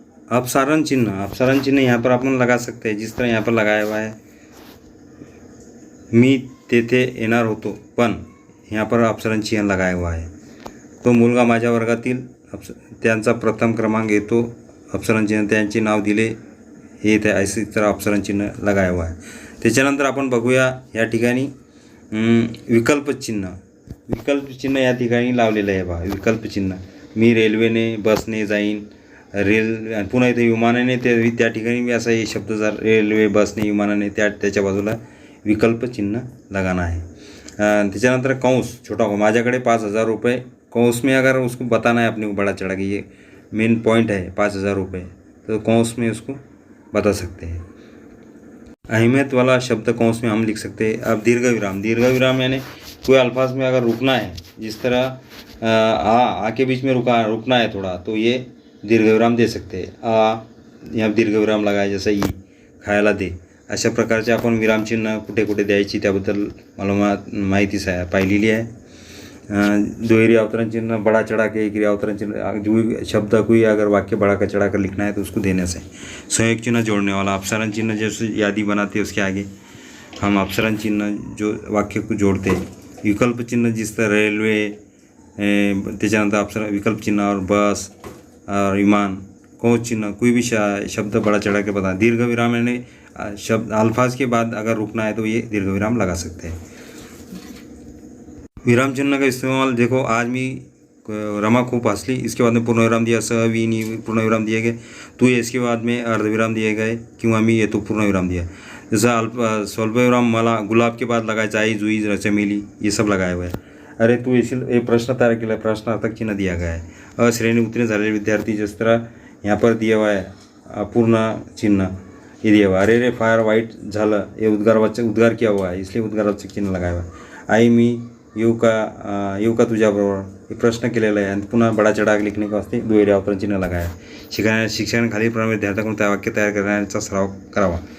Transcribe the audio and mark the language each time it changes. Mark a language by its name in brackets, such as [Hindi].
[Hindi] अपसारण चिन्ह यहाँ पर अपन लगा सकते हैं, जिस तरह यहाँ पर लगाया हुआ है, [Marathi] मी तेथे येणार होतो पण, [Hindi] यहाँ पर अपसारण चिन्ह लगाया हुआ है। [Marathi] तो मुलगा माझ्या वर्गातील त्यांचा प्रथम क्रमांक येतो, अपसारण चिन्ह त्यांचे नाव दिले येत आहे, अशी तरह अपसारण चिन्ह [Hindi] लगाया हुआ है। [Marathi] त्याच्यानंतर आपण बघूया या ठिकाणी विकल्प चिन्ह या ठिकाणी लावलेलं आहे बघा। विकल्प चिन्ह, मी रेल्वेने बसने जाईन, पुन्हा इथे विमानाने, त्या ठिकाणी मी असा हे शब्द जर रेल्वे बसने विमानाने त्याच्या बाजूला विकल्प चिन्ह [Hindi] लगाना है। [Marathi] त्याच्यानंतर कंस छोटा हो, माझ्याकडे 5,000 रुपये, [Hindi] कंस में अगर उसको बताना है अपने को बड़ा चढ़ा के ये मेन पॉइंट है 5,000 रुपये, तो कंस में उसको बता सकते हैं। अहमियत वाला शब्द कंस में हम लिख सकते हैं। अब दीर्घ विराम यानी कोई अल्फाज में अगर रुकना है, जिस तरह आ के बीच में रुकना है थोड़ा, तो ये दीर्घ विराम दे सकते हैं। यहाँ दीर्घ विराम लगाय, [Marathi] जसं ई खायला दे, अशा प्रकारचे आपण विरामचिन्ह कुठे कुठे द्यायची त्याबद्दल मला माहिती पाहिलेली आहे। [Hindi] दुहेरी अवतरण चिन्ह बड़ा चढ़ा के, एक अवतरण चिन्ह, जो शब्द कोई अगर वाक्य बड़ा का चढ़ा कर लिखना है तो उसको देने से। संयोग चिन्ह जोड़ने वाला, अपसारण चिन्ह जैसे यादी बनाते हैं उसके आगे हम अपसारण चिन्ह जो वाक्य को जोड़ते हैं। विकल्प चिन्ह जिस तरह रेलवे, त्याच्यानंतर अपसारण विकल्प चिन्ह और बस और विमान, कंस चिन्ह कोई भी शब्द बड़ा चढ़ा के बता। दीर्घ विराम यानी शब्द अल्फाज के बाद अगर रुकना है तो ये दीर्घ विराम लगा सकते हैं। विराम चिन्ह का इस्तेमाल देखो, [Marathi] आज मी रमा खूप हंसली, [Hindi] इसके बाद में पूर्णविराम दिया, नी पूर्णविराम दिए गए, तो इसके बाद में अर्धविराम दिए गए, [Marathi] किंवा मी येतो [Hindi] पूर्णविराम दिया। जैसा स्वल्पविराम मला गुलाब के बाद लगायचा, आई जुई चमेली, ये सब लगाया हुआ है। [Marathi] अरे तू येशील, [Hindi] एक प्रश्न तैयार केला, प्रश्नार्थक चिन्ह दिया गया है। [Marathi] अश्रेणी उत्तीर्ण झालेले विद्यार्थी, [Hindi] जिस तरह यहाँ पर दिया हुआ है अपूर्ण चिन्ह, ये दिया हुआ। [Marathi] अरे रे फार वाईट झालं, [Hindi] ये उद्गार किया हुआ है, इसलिए उद्गारवाचक चिन्ह लगाया हुआ है। [Marathi] आई मी येऊ का तुझ्याबरोबर, हे प्रश्न केलेला आहे आणि पुन्हा [Hindi] बड़ा चढ़ा लिखने के वास्ते [Marathi] दुहेरी अवतरण चिन्ह लगाया है। शिक्षण खालील प्रमाणे विद्यार्थ्यांकडून त्या वाक्य तयार करण्याचा सराव करावा।